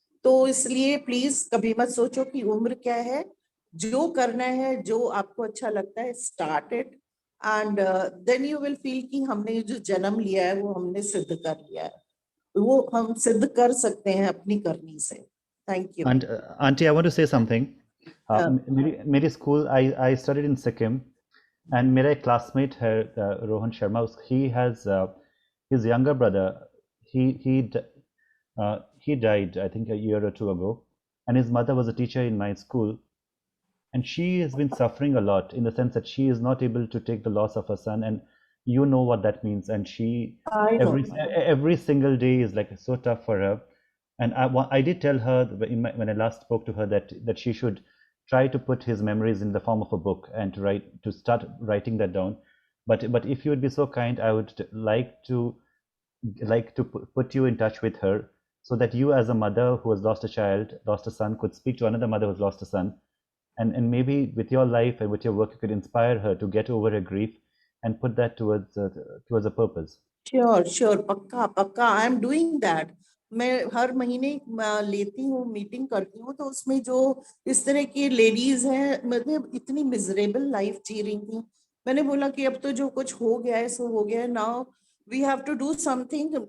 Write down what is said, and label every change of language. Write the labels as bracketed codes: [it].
[hi] तो इसलिए प्लीज कभी मत सोचो कि उम्र क्या है, जो करना है, जो आपको अच्छा लगता है, start it and then you will feel कि हमने जो जन्म लिया है वो हमने सिद्ध कर लिया है, वो हम सिद्ध कर सकते हैं अपनी करनी से। [en] Thank you. And Auntie, I want to say something. मेरी school, I studied in Sikkim, and [hi] मेरा एक [en] classmate है Rohan Sharma. He has his younger brother. He died, I think, a year or two ago, and his mother was a teacher in my school, and she has been suffering a lot in the sense that she is not able to take the loss of her son, and you know what that means. And she I know. every single day is like so tough for her. And I did tell her when I last spoke to her that she should try to put his memories in the form of a book and to start writing that down. But if you would be so kind, I would like to put you in touch with her, so that you, as a mother who has lost a child, lost a son, could speak to another mother who's lost a son, and maybe with your life and with your work, you could inspire her to get over her grief and put that towards a purpose. Sure, [hi] पक्का पक्का, [en] I am doing that. [hi] मैं हर महीने लेती हूँ, meeting करती हूँ, तो उसमें जो इस तरह की लेडीज हैं, मतलब इतनी मिजरेबल लाइफ जी रही थी, मैंने बोला कि अब तो जो कुछ हो गया है सो हो गया है, [en] Now we have to do something.